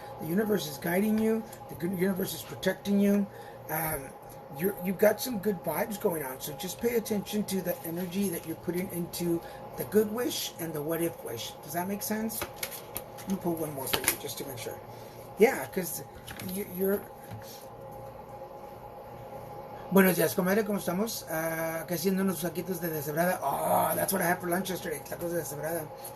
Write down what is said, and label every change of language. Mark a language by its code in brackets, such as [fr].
[en] The universe is guiding you. The universe is protecting you. You've got some good vibes going on, so just pay attention to the energy that you're putting into the good wish and the what if wish. Does that make sense? Let me pull one more for you just to make sure. Yeah, because you're... [es] Buenos días, comadre, ¿cómo estamos? Acá haciendo unos taquitos de deshebrada. [en] Oh, that's what I had for lunch yesterday, tacos de deshebrada.